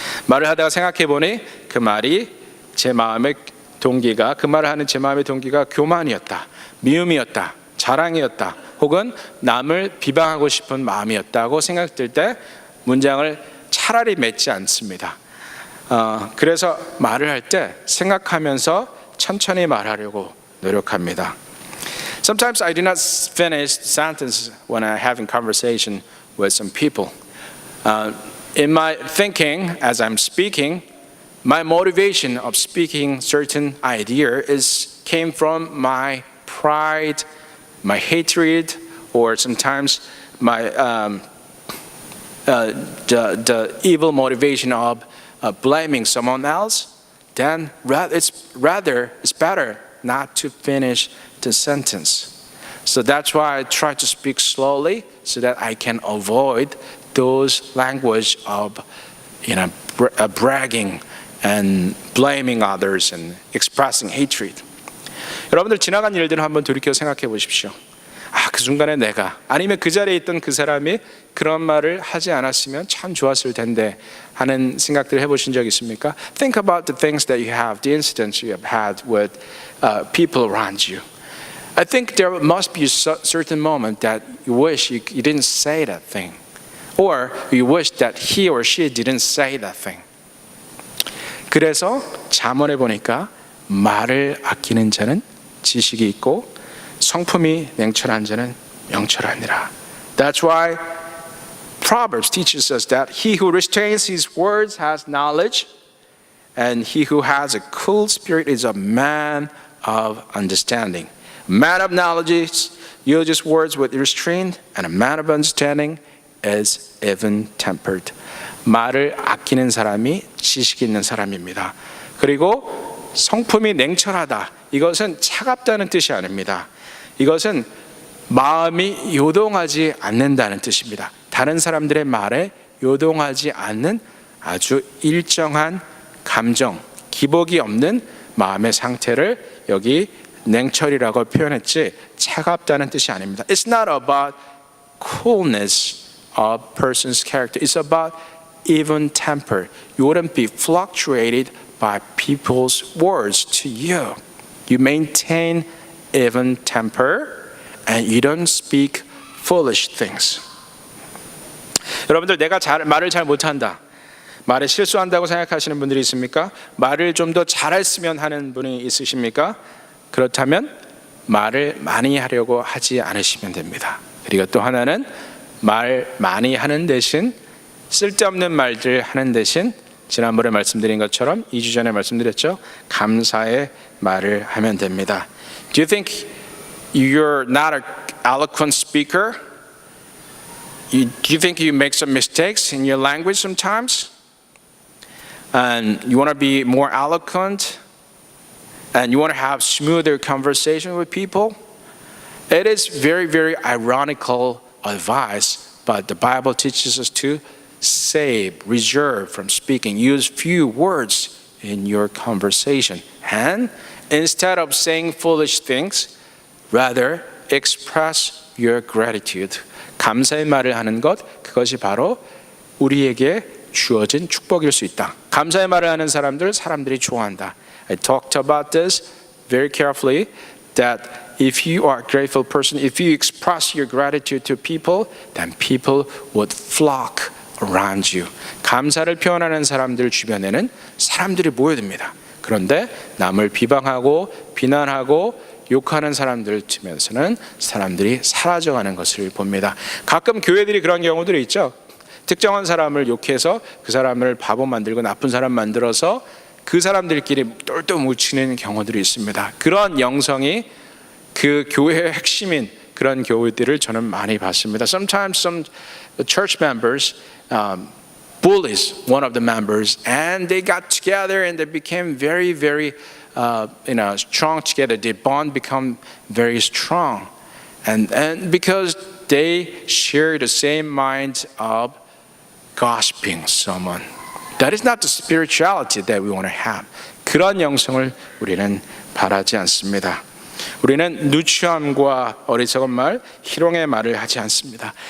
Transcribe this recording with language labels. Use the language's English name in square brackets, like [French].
[Korean] 말을 하다가 생각해 보니 그 말이 제 마음의 동기가 교만이었다, 미움이었다, 자랑이었다, 혹은 남을 비방하고 싶은 마음이었다고 생각될 때 문장을 차라리 맺지 않습니다. 그래서 말을 할 때 생각하면서 천천히 말하려고 노력합니다. [English] Sometimes I do not finish sentences when I'm having conversation with some people. In my thinking, as I'm speaking, my motivation of speaking certain idea came from my pride, my hatred, or sometimes my the evil motivation of blaming someone else. Then it's better not to finish the sentence. So that's why I try to speak slowly so that I can avoid those language of bragging and blaming others and expressing hatred. [Korean] 여러분들 지나간 일들을 한번 돌이켜 생각해 보십시오. 그 순간에 내가 아니면 그 자리에 있던 그 사람이 그런 말을 하지 않았으면 참 좋았을 텐데 하는 생각들을 해보신 적 있습니까? [English] Think about the things that you have, the incidents you have had with people around you. I think there must be a certain moment that you wish you didn't say that thing, or you wish that he or she didn't say that thing. [Korean] 그래서 잠언에 보니까 말을 아끼는 자는 지식이 있고 성품이 냉철한 자는 명철하니라. [English] That's why Proverbs teaches us that he who restrains his words has knowledge, and he who has a cool spirit is a man of understanding. A man of knowledge uses words with restraint, and a man of understanding is even-tempered. [Korean] 말을 아끼는 사람이 지식 있는 사람입니다. 그리고 성품이 냉철하다. 이것은 차갑다는 뜻이 아닙니다. 이것은 마음이 요동하지 않는다는 뜻입니다. 다른 사람들의 말에 요동하지 않는 아주 일정한 감정, 기복이 없는 마음의 상태를 여기 냉철이라고 표현했지 차갑다는 뜻이 아닙니다. [English] It's not about coolness of person's character. It's about even temper. You wouldn't be fluctuated by people's words to you. You maintain even temper and you don't speak foolish things. [Korean] 여러분들 내가 말을 잘 못한다. 말에 실수한다고 생각하시는 분들이 있습니까? 말을 좀 더 잘했으면 하는 분이 있으십니까? 그렇다면 말을 많이 하려고 하지 않으시면 됩니다. 그리고 또 하나는 말 많이 하는 대신 쓸데없는 말들 하는 대신 지난번에 말씀드린 것처럼 2주 전에 말씀드렸죠. 감사의 말을 하면 됩니다. [English] Do you think you're not an eloquent speaker? Do you think you make some mistakes in your language sometimes? And you want to be more eloquent? And you want to have smoother conversation with people? It is very, very ironical advice, but the Bible teaches us to save, reserve from speaking. Use few words in your conversation. And instead of saying foolish things, rather express your gratitude. [Korean] 감사의 말을 하는 것, 그것이 바로 우리에게 주어진 축복일 수 있다. 감사의 말을 하는 사람들이 좋아한다. [English] I talked about this very carefully, that if you are a grateful person, if you express your gratitude to people, then people would flock around you. [Korean] 감사를 표현하는 사람들 주변에는 사람들이 모여듭니다. 그런데 남을 비방하고 비난하고 욕하는 사람들 주변에서는 사람들이 사라져가는 것을 봅니다. 가끔 교회들이 그런 경우들이 있죠. 특정한 사람을 욕해서 그 사람을 바보 만들고 나쁜 사람 만들어서 그 사람들끼리 똘똘 뭉치는 경우들이 있습니다. 그런 영성이 그 교회의 핵심인 그런 교회들을 저는 많이 봤습니다. [English] Sometimes some church members bullies one of the members, and they got together and they became very, very strong together. Their bond become very strong, and because they share the same mind of gossiping someone. That is not the spirituality that we want to have. [Korean] 그런 영성을 우리는 바라지 않습니다. 우리는 누추함과 어리석은 말, 희롱의 말을 하지 않습니다.